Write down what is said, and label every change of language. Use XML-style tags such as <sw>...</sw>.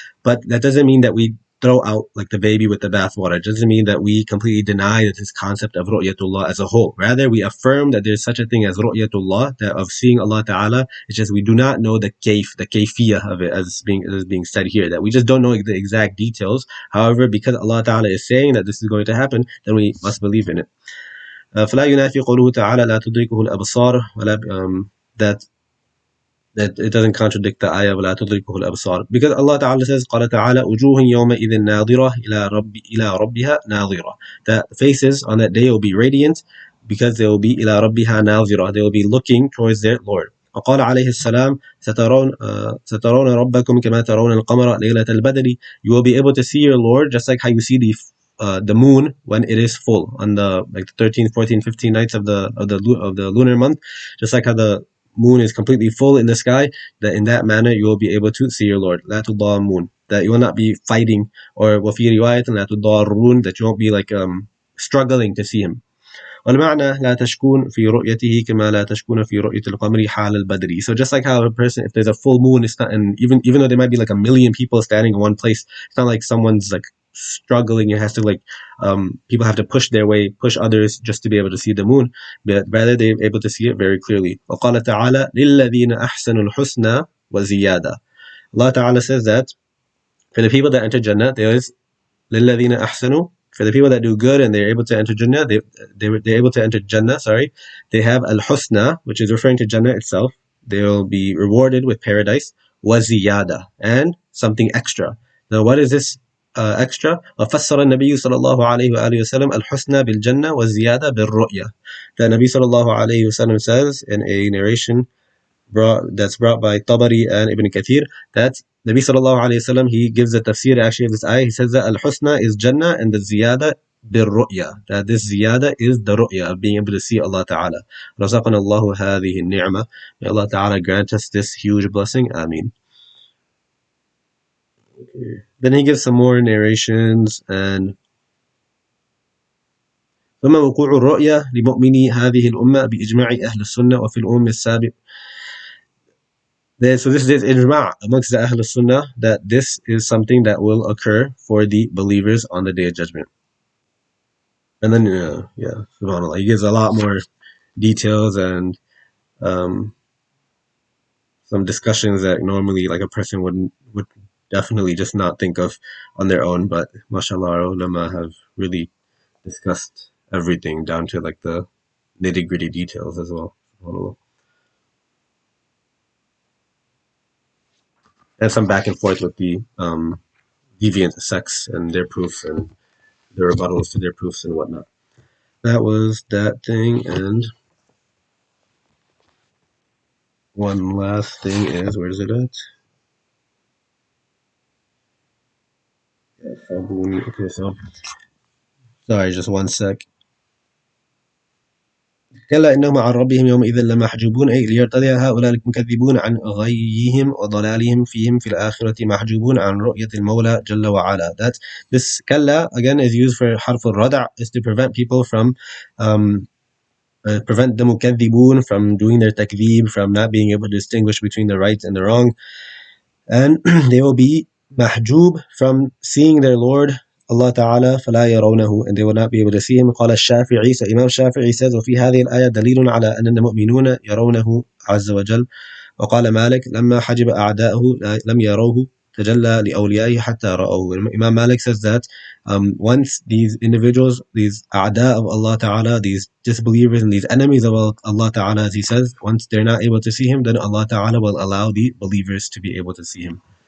<en>But that doesn't mean that we throw out like the baby with the bathwater. It doesn't mean that we completely deny that this concept of ru'yatullah as a whole. Rather, we affirm that there's such a thing as ru'yatullah, that of seeing Allah Ta'ala. It's just we do not know the kayfiyah of it, as being said here, that we just don't know the exact details. However, because Allah Ta'ala is saying that this is going to happen, then we must believe in it.</en> <ar>فلا ينافي قوله تعالى لا تدركه الأبصار ولا</ar> <en>that it doesn't contradict the ayah</en> <ar>ولا تدركه الأبصار,</ar> <en>because Allah Ta'ala says</en> <ar>قال تعالى وجوه يومئذ ناظرة إلى ربها ناظرة.</ar> <en>That faces on that day will be radiant because they will be</en> <ar>إلى ربها ناظرة,</ar> <en>they will be looking towards their Lord.</en> <ar>وقال عليه السلام سترون ربكم كما ترون القمر ليلة البدر.</ar> <en>You will be able to see your Lord just like how you see the moon when it is full on the 13th, 14th, 15th nights of the lunar month. Just like how the moon is completely full in the sky, that in that manner you will be able to see your Lord.</en> <ar>لا تضامون,</ar> <en>that you will not be fighting, or</en> <ar>وفي رواية لا تضارون,</ar> <en>that you won't be struggling to see him.</en> <ar>والمعنى لا تشكون في رؤيته كما لا تشكون في رؤية القمر حال البدر.</ar> <en>So just like how a person, if there's a full moon, it's not, and even though there might be like a million people standing in one place, it's not like someone's struggling. It has to people have to push others just to be able to see the moon, but rather they're able to see it very clearly.</en> <ar>وقال تعالى للذين أحسنوا الحسنى وزيادة.</ar> <en>Allah Ta'ala says that for the people that enter Jannah, there is</en> <ar>للذين أحسنوا,</ar> <en>for the people that do good and they're able to enter Jannah, they're able to enter Jannah, they have al-husna, which is referring to Jannah itself. They will be rewarded with paradise, wa ziyada, and something extra. Now what is this extra?</en> <ar>وفسر النبي صلى الله عليه وآله وسلم الحسنى بالجنة والزيادة بالرؤية.</ar> <en>The Nabi</en> <ar>صلى الله عليه وسلم</ar> <en>says in a narration that's brought by Tabari and Ibn Kathir, that Nabi sallallahu alayhi wasallam, he gives the tafsir actually of this ayah. He says that al-husna is Jannah, and the ziyada bir-ru'ya, that this ziyada is the ru'ya of being able to see Allah Ta'ala.</en> <ar>رزقنا الله هذه النعمة.</ar> <en>May Allah Ta'ala grant us this huge blessing. Ameen. Okay. Then he gives some more narrations, and</en> <ar>ثم وقوع الرؤيا لمؤمني هذه الأمة بإجماع أهل السنة وفي الأمم السابق.</ar> <en>So this is ijma' amongst the Ahl Sunnah, that this is something that will occur for the believers on the Day of Judgment. And then, subhanAllah, he gives a lot more details and some discussions that normally a person would definitely just not think of on their own. But mashallah, our ulama have really discussed everything down to like the nitty gritty details as well. SubhanAllah. And some back and forth with the deviant sects and their proofs and their rebuttals to their proofs and whatnot. That was that thing. And one last thing is, where is it at? Okay, so sorry, just one sec.</en> <ar>كلا إنهم عن ربهم يومئذ لمحجوبون أي ليرتدع هؤلاء المكذبون عن غيهم وضلالهم فيهم في الآخرة محجوبون عن رؤية المولى جل وعلا.</ar> <en>That this كلا again is used for</en> <ar>حرف الردع,</ar> <en>is to prevent people from prevent the مكذبون from doing their takdhib, from not being able to distinguish between the right and the wrong, and they will be mahjub from seeing their Lord Allah Ta'ala</en> <ar>فلا يرونه,</ar> <en>and they will not be able to see him.</en> <ar>قال الشافعي,</ar> <en>so Imam Shafi'i says</en> <ar>وفي هذه الآية دليل على أن المؤمنون يرونه عز وجل. وقال مالك لما حجب أعداءه لم يروه تجلى لأوليائه حتى رأوه.</ar> <en>Imam Malik says that once these individuals, these a'da of Allah Ta'ala, these disbelievers and these enemies of Allah Ta'ala, as he says, once they're not able to see him, then Allah Ta'ala will allow the believers to be able to see him.</en>